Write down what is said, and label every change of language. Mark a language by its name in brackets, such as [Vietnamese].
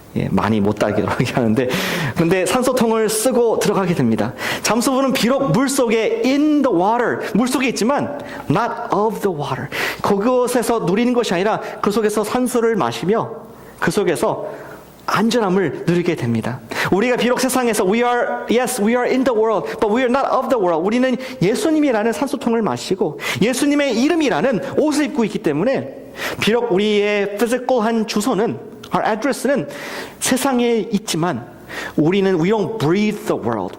[Korean] 많이 못 달기로 하는데, 근데 산소통을 쓰고 들어가게 됩니다. 잠수부는 비록 물속에 [English] in the water, [Korean] 물속에 있지만 [English] not of the water, [Korean] 그곳에서 누리는 것이 아니라 그 속에서 산소를 마시며 그 속에서 안전함을 누리게 됩니다. 우리가 비록 세상에서 [English] we are in the world, but we are not of the world. [Korean] 우리는 예수님이라는 산소통을 마시고 예수님의 이름이라는 옷을 입고 있기 때문에 비록 우리의 physical한 주소는, [English] our address [Korean] 는 세상에 있지만 우리는 [English] we don't breathe the world.